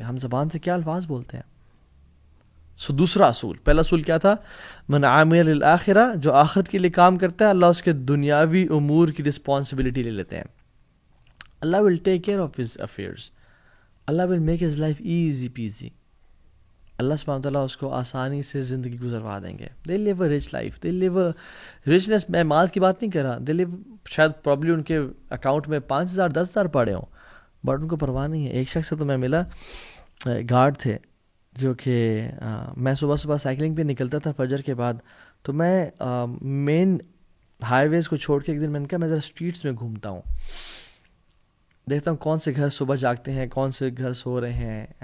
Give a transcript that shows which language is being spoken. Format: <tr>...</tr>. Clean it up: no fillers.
<ur>ہم زبان سے کیا الفاظ بولتے ہیں. سو دوسرا اصول, پہلا اصول کیا تھا,</ur> <ar>من عامل للآخرہ,</ar> <ur>جو آخرت کے لیے کام کرتا ہے, اللہ اس کے دنیاوی امور کی رسپانسبلٹی لے لیتے ہیں.</ur> <en>اللہ will take care of his affairs, اللہ will make his life easy peasy.</en> <ur>اللہ سبحانہ وتعالیٰ اس کو آسانی سے زندگی گزروا دیں گے.</ur> <en>They live a rich life, they live richness.</en> <ur>میں مال کی بات نہیں کر رہا,</ur> <en>they live,</en> <ur>شاید پرابلی ان کے اکاؤنٹ میں 5,000 10,000 پڑے ہوں, بٹ ان کو پرواہ نہیں ہے. ایک شخص سے تو میں ملا, گارڈ تھے, جو کہ میں صبح صبح سائیکلنگ پہ نکلتا تھا فجر کے بعد, تو میں مین ہائی ویز کو چھوڑ کے ایک دن میں نے کہا میں ذرا اسٹریٹس میں گھومتا ہوں, دیکھتا ہوں کون سے گھر صبح جاگتے ہیں, کون سے گھر سو رہے ہیں.</ur>